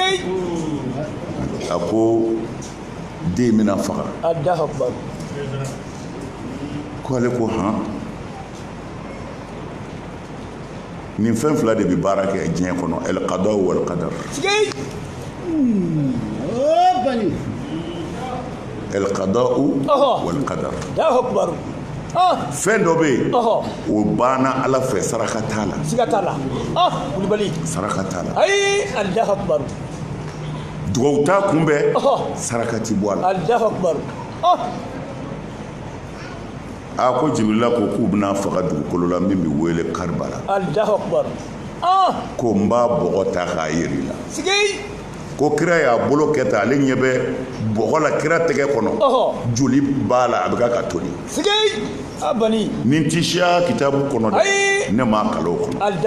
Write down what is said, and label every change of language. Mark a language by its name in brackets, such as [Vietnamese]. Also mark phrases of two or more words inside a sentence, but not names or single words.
[Bambara] a ko den bɛna faga ko ale ko han nin fɛn fila de bɛ baara kɛ diɲɛ kɔnɔ [Arabic] القضاء والقدر القضاء والقدر [Bambara] fɛn dɔ bɛ yen o banna Ala fɛ saraka t'a la saraka t'a la dugawu t'a kunbɛn saraka ti bɔ a la a ko Jibirila ko k'u bɛna faga dugukolo la min bɛ wele Karibala ko n b'a bɔgɔ ta k'a yɛrɛ la ko kira y'a bolo kɛ tan ale ɲɛ bɛ bɔgɔ la kira tɛgɛ kɔnɔ joli b'a la a bɛ ka toli ni n ti siya kitabu kɔnɔ dɛ ne m'a kalan o kɔnɔ